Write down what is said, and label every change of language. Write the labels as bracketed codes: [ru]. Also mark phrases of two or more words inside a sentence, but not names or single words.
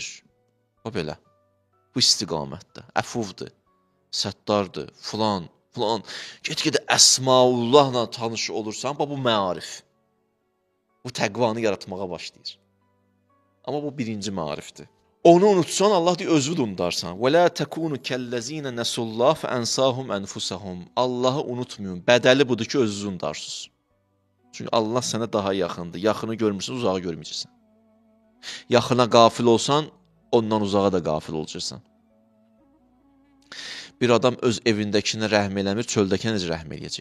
[az] O belə. Bu istiqamətdə. Əfuvdur, səttardır, filan. Get-gedə Əsmaullahla tanış olursan, bu məarif. Bu təqvanı yaratmağa başlayır. Amma bu birinci məarifdir. Onu unutsan, Allah deyir, özünü unudarsan. [ar] وَلَا تَكُونُ كَالَّذ۪ينَ نَسُوا اللّٰهِ فَاَنْسَاهُمْ أَنْفُسَهُمْ [az] Allahı unutmayın. Bədəli budur ki, özünüzü unudarsınız. Çünki Allah sənə daha yaxındır. Yaxını görmürsən, uzağı görməyəcəksən. Yaxına qafil olsan, ondan uzağa da qafil olacaqsan. Bir adam öz evindəkinə rəhm eləmir, çöldəkinə necə rəhm eləyəcək?